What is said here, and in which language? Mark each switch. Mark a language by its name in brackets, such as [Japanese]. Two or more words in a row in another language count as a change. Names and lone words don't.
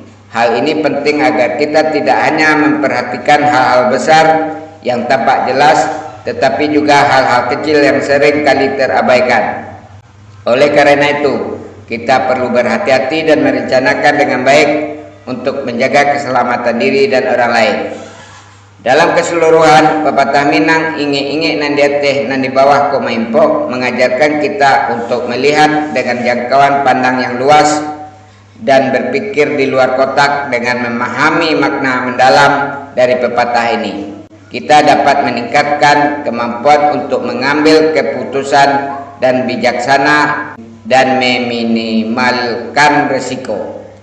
[Indonesian] Hal ini penting agar kita tidak hanya memperhatikan hal-hal besar yang tampak jelas, tetapi juga hal-hal kecil yang sering kali terabaikan. Oleh karena itu, kita perlu berhati-hati dan merencanakan dengan baik untuk menjaga keselamatan diri dan orang lain. Dalam keseluruhan, pepatah Minang [Minangkabau] inge-inge nan diateh nan di bawah kok maimpo [Indonesian] mengajarkan kita untuk melihat dengan jangkauan pandang yang luas dan berpikir di luar kotak dengan memahami makna mendalam dari pepatah ini. Kita dapat meningkatkan kemampuan untuk mengambil keputusan dan bijaksana dan meminimalkan risiko.